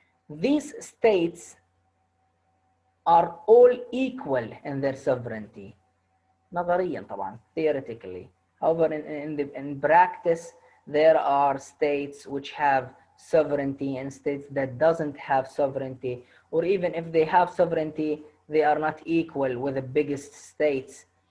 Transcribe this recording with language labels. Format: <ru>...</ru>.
<en>These states are all equal in their sovereignty.</en> <ar>نظريا طبعا, theoretically.</ar> <en>However, in practice, there are states which have sovereignty and states that doesn't have sovereignty, or even if they have sovereignty, they are not equal with the biggest states.</en>